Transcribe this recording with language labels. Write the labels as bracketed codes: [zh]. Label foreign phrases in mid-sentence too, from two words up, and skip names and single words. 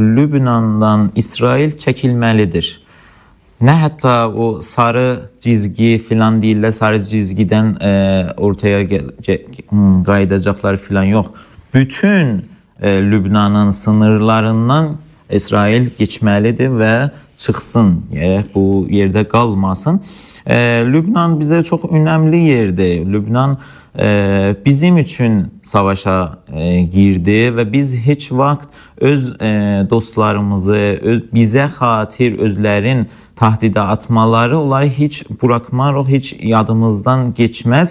[az] Lübnandan İsrail çəkilməlidir. Ne hatta o sarı çizgi filan deyirlər, sarı çizgiden ortaya qayıdacaqlar filan yok. Bütün Lübnanın sınırlarından İsrail geçməlidir və çıxsın, bu yerdə qalmasın. Lübnan bizə çox önəmli yerdir. Lübnan bizim üçün savaşa girdi və biz heç vaxt öz dostlarımızı, bizə xatir özlərin tahdidə atmaları, onları heç buraxmarıq, heç yadımızdan geçməz.